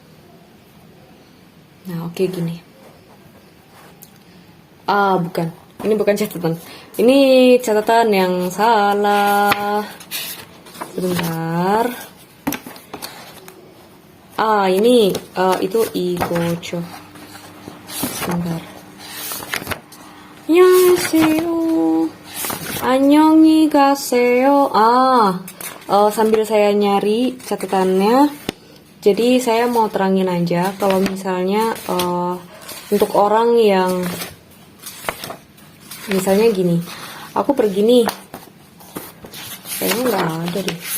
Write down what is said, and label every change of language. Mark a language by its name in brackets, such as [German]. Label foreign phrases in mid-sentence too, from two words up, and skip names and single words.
[Indonesian] Nah, oke gini. Bukan. Ini bukan catatan. Ini catatan yang salah. Sebentar. Ini itu igojo. Sebentar. [Korean] 안녕하세요. 안녕히 가세요. [Indonesian] Sambil saya nyari catatannya, jadi saya mau terangin aja kalau misalnya untuk orang yang misalnya gini, aku pergi nih, kayaknya nggak ada deh.